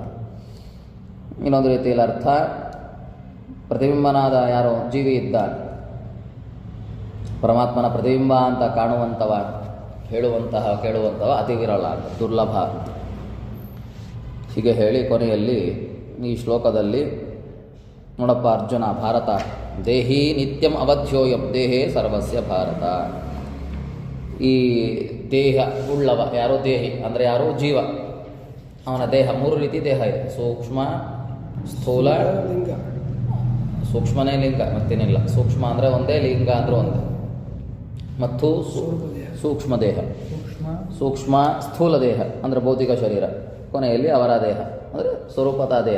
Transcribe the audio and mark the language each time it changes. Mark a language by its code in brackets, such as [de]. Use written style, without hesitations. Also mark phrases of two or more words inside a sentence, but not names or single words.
[kn] ಇನ್ನೊಂದು ರೀತಿಯಲ್ಲಿ ಅರ್ಥ, ಪ್ರತಿಬಿಂಬನಾದ ಯಾರೋ ಜೀವಿ ಇದ್ದಾನೆ, ಪರಮಾತ್ಮನ ಪ್ರತಿಬಿಂಬ ಅಂತ ಕಾಣುವಂಥವ, ಕೇಳುವಂಥವ ಅತಿ ವಿರಳ ಅಂತ, ದುರ್ಲಭ ಅಂತ. ಹೀಗೆ ಹೇಳಿ ಕೊನೆಯಲ್ಲಿ ಈ ಶ್ಲೋಕದಲ್ಲಿ ನೋಡಪ್ಪ ಅರ್ಜುನ, [sa] ಭಾರತ ದೇಹಿ ನಿತ್ಯಂ ಅವಧ್ಯೋಯಂ ದೇಹೇ ಸರ್ವಸ್ಯ ಭಾರತ. [kn] ಈ ದೇಹ ಉಳ್ಳವ ಯಾರೋ ದೇಹಿ ಅಂದರೆ ಯಾರೋ ಜೀವ, ಅವನ ದೇಹ 3 ರೀತಿ ದೇಹ ಇದೆ. ಸೂಕ್ಷ್ಮ, ಸ್ಥೂಲ, ಸೂಕ್ಷ್ಮನೇ ಲಿಂಗ ಮತ್ತೇನಿಲ್ಲ. ಸೂಕ್ಷ್ಮ ಅಂದರೆ ಒಂದೇ, ಲಿಂಗ ಅಂದರೆ ಒಂದೇ. ಮತ್ತು ಸೂಕ್ಷ್ಮ ದೇಹ, ಸೂಕ್ಷ್ಮ ಸ್ಥೂಲ ದೇಹ ಅಂದರೆ ಭೌತಿಕ ಶರೀರ, ಕೊನೆಯಲ್ಲಿ ಅವರ ದೇಹ ಅಂದರೆ ಸ್ವರೂಪದ ದೇಹ.